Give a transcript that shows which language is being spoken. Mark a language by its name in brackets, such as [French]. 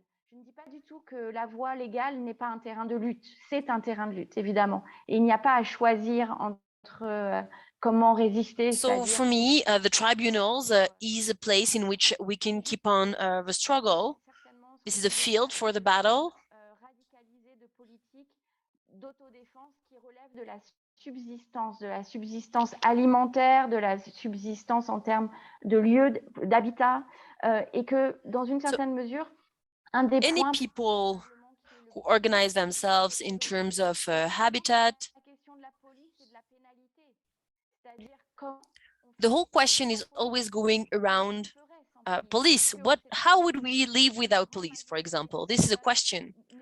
[French] Je ne dis pas du tout que la voie légale n'est pas un terrain de lutte. C'est un terrain de lutte, évidemment. Et il n'y a pas à choisir entre comment résister. [English] So for me, the tribunals is a place in which we can keep on the struggle. This is a field for the battle. [French] Radicaliser de politiques d'autodéfense qui relèvent de la subsistance alimentaire, de la subsistance en termes de lieux d'habitat, et que dans une certaine mesure, un des [English] Any points people who organize themselves in terms of habitat, [French] la question de la police et de la pénalité, c'est-à-dire comment [English] the whole question is always going around police. How would we live without police, for example? This is a question.